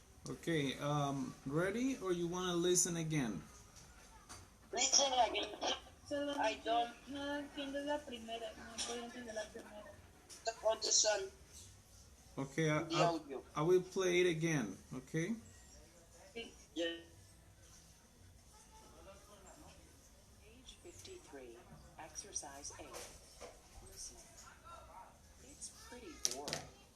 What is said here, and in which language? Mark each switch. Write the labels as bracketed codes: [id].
[en] Okay, ready or you want to listen again? Listen again. [es] Solo [en] I don't [es] no entiendo la primera, no puedo entender la primera. [en] understand Okay, the audio. I will play it again, okay? Yeah. Page 53, Exercise 8. Listening. It's pretty boring.